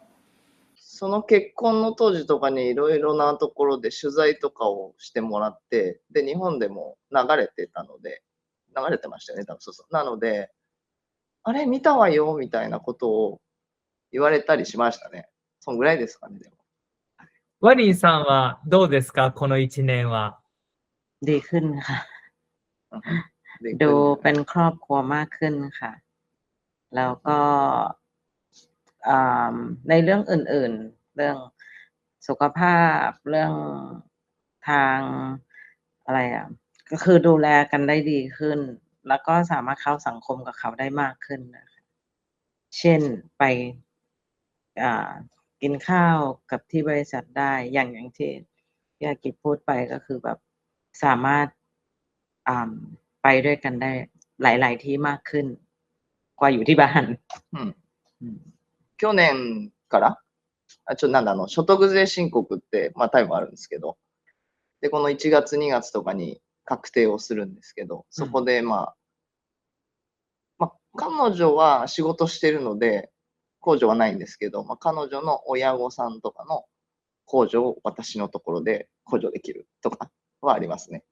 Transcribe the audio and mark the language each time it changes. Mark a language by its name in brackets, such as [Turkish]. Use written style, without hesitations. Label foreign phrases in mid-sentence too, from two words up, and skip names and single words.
[Japanese] その結婚の当時とかにいろいろなところで取材とかをしてもらって、で、日本でも流れてたので、流れてましたよね、多分、そうそう。なので、あれ見たわよみたいなことを言われたりしましたね。そんぐらいですかね、でも。ワリーさんはどうですか、この1年は。 [Thai] ดีขึ้นค่ะ [Japanese] うんうん。で、 [Thai] ดู [Japanese] 来る [Thai] เป็นครอบครัวมากขึ้นค่ะ แล้วก็ในเรื่องอื่นๆ เรื่องสุขภาพ เรื่องทางอะไรก็คือดูแลกันได้ดีขึ้น แล้วก็สามารถเข้าสังคมกับเขาได้มากขึ้นนะคะเช่นไปอ่ากินข้าวกับที่บริษัทได้ อย่างที่อากิจพูดไปก็คือแบบสามารถไปด้วยกันได้หลายๆที่มากขึ้น กว่าอยู่ที่บ้าน [Japanese] うん。去年から、所得税申告って、タイムあるんですけど、で、この1月、2月とかに確定をするんですけど、そこで、彼女は仕事してるので、控除はないんですけど、彼女の親御さんとかの控除を私のところで控除できるとかはありますね。